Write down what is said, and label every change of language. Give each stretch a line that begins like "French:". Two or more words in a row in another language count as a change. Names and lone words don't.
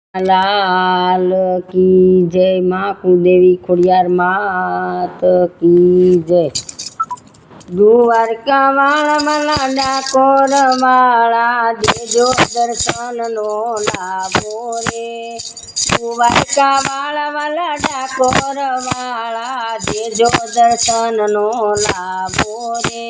Hindi: लाल की जय। माँ कुलदेवी खोडियार मात की जय।
Gujarati: દ્વારકા વાળા વાલા ડાકોર વાળા દેજો દર્શન નો લાભો રે। દ્વારકા વાળા ડાકોર વાળા દેજો દર્શન નો લાભો રે।